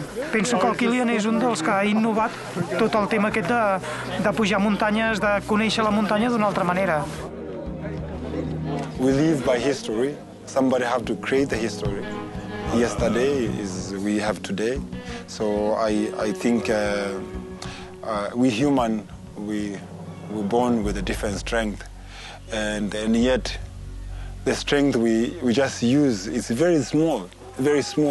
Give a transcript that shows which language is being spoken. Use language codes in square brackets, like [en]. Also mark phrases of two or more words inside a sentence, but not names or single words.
[ca] Penso que el Kylian és un dels que ha innovat tot el tema aquest de pujar muntanyes, de conèixer la muntanya d'una altra manera. [en] We live by history. Somebody have to create the history. Yesterday is we have today. So I think we human, we're born with a different strength. And yet the strength we just use is very small, very small.